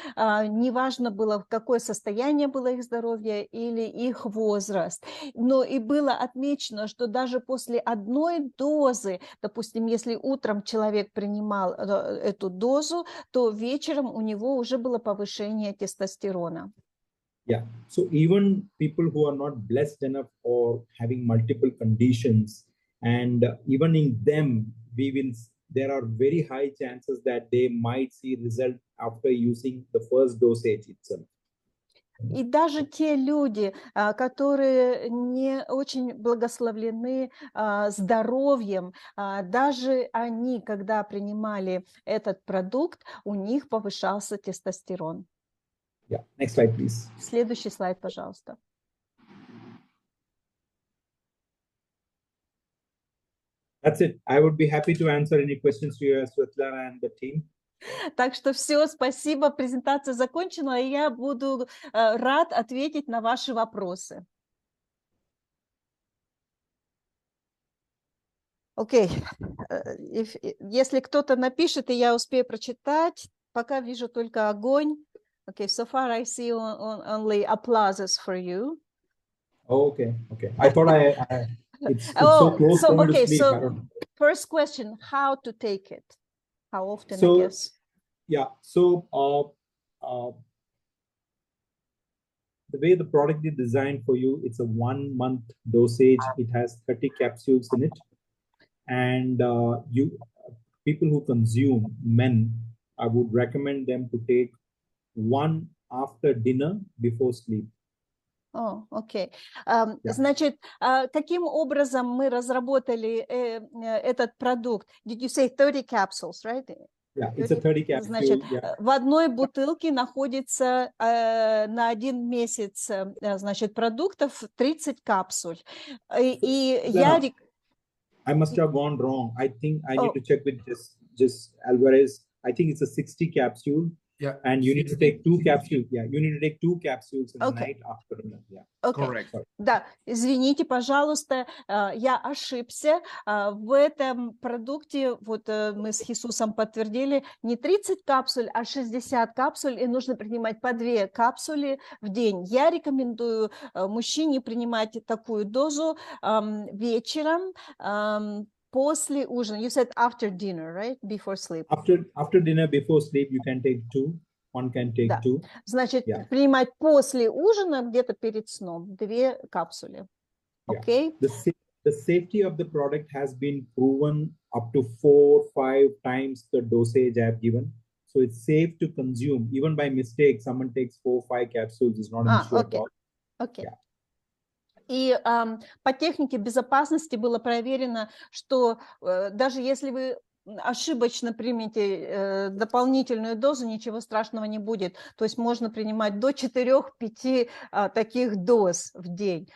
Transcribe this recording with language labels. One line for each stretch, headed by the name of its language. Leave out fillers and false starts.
Russian: Неважно было, какое состояние было их здоровья или их возраст. Но и было отмечено, что даже после одной дозы, допустим, если утром человек принимал эту дозу, то вечером у него уже было повышение тестостерона.
English: Yeah, so even people who are not blessed enough or having multiple conditions, and even in them, there are very high chances that they might see result after using the first dosage itself.
Russian: И даже те люди, которые не очень благословлены здоровьем, даже они, когда принимали этот продукт, у них повышался тестостерон.
English: Yeah. Next slide, please.
Russian: Следующий слайд, пожалуйста.
English: That's it. I would be happy to answer any questions to you, Svetlana and the team.
Russian: Так что все, спасибо, презентация закончена, и я буду рад ответить на ваши вопросы. Окей, если кто-то напишет, и я успею прочитать, пока вижу только огонь.
English: Okay, so far I see only applauses for you. Oh, okay. I thought it's so close for me to sleep. So first question, how to take it? How often, I guess? Yeah, so the way the product is designed for you, it's a 1-month dosage. It has 30 capsules in it. And people who consume, men, I would recommend them to take 1 after dinner before sleep.
Russian: Окей. Значит, каким образом мы разработали этот продукт?
English: Did you say 30 capsules, right? Yeah, it's a 30 capsule.
Russian: Значит,
English: yeah.
Russian: в одной бутылке находится на 1 месяц, значит, продуктов 30 капсуль. И я...
English: I must have gone wrong. I think I need to check with just ALVAREZ. I think it's a 60 capsule. Yeah. And you need to take 2 capsules. Yeah, you need to take 2 capsules in the night after dinner. Yeah. Okay. Correct.
Russian: Да, извините, пожалуйста, я ошибся. В этом продукте, вот мы с Хисусом подтвердили, не 30 капсуль, а 60 капсуль, и нужно принимать по 2 капсули в день. Я рекомендую мужчине принимать такую дозу вечером, после ужина.
English: You said after dinner, right? Before sleep. After dinner, before sleep, you can take 2. One can take 2.
Russian: Значит, принимать после ужина, где-то перед сном, 2 капсули.
English: Okay? The safety of the product has been proven up to 4-5 times the dosage I have given. So it's safe to consume. Even by mistake, someone takes 4-5 capsules is not an issue at all. Okay. Yeah.
Russian: И по технике безопасности было проверено, что даже если вы ошибочно примете дополнительную дозу, ничего страшного не будет. То есть можно принимать до 4-5 таких доз в день.